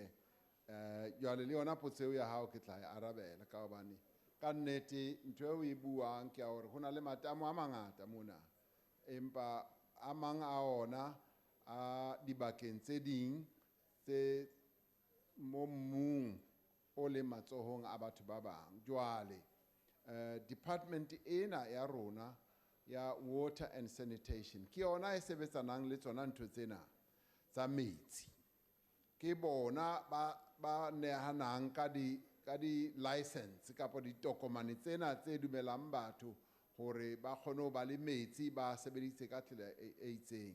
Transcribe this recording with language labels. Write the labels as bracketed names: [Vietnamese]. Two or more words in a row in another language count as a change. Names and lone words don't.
[Southern Sotho] Jwale le yona potso eo ya hao ke tla e arabela ka hobane ka nnete ntho eo e buang ke ya hore ho na le matamo a mangata mona, empa a mang a ona a dibakeng tse ding tse mo mmung o le matsohong a batho ba bang. Jwale department ena ya rona ya [English] water and sanitation [Southern Sotho] ke yona e sebetsanang le tsona ntho tsena tsa metsi, ke bona ba nehanang ka di license kapa ditokomane tsena tse dumelang batho hore ba kgone ho ba le metsi ba sebeditse ka tsela e itseng.